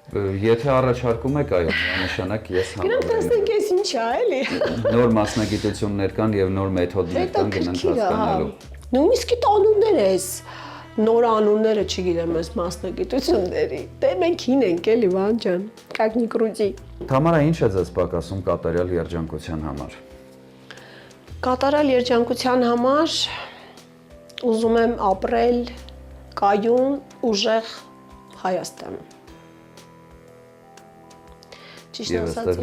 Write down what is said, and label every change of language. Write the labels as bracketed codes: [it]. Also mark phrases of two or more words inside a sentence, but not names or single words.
[hy] Եթե առաջարկում եք, այո, նշանակ ես Գնանք տեսնենք ես ինչ է, էլի։ Նոր մասնագիտություններ կան եւ նոր մեթոդներ կան գնանք հասկանալու։ Նույնիսկ անուններ ես նոր անունները չգիտեմ ես մասնագիտությունների։ Դե մենք հին ենք էլի Վահան ջան, [ru] как ни крути։ [hy] Թամարա, ինչ է ձեզ պակասում կատարյալ երջանկության համար։ Կատարյալ երջանկության համար ուզում եմ ապրել կայուն, ուժեղ Հայաստանում։ Ճիշտ ասած,